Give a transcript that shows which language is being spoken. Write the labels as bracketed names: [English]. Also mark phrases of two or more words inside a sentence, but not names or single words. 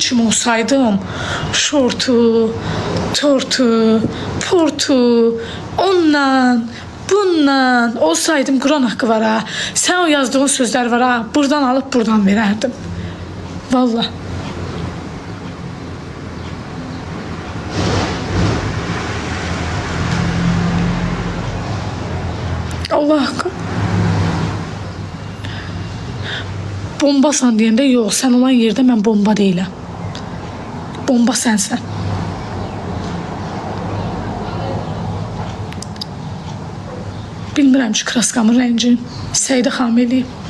[Turkish] kimi olsaydım şortu, tortu, portu, ondan, bundan olsaydım Kur'an hakkı var ha. Sen o yazdığın sözler var ha. Buradan alıp buradan vererdim. Vallahi. Allah hakkı. [Azerbaijani] Bombasan deyəndə yox, sən olan yerdə mən bomba deyiləm. Bomba sənsən. Bilmirəm ki, kraskamın rəngin Səidə xanım eləyim.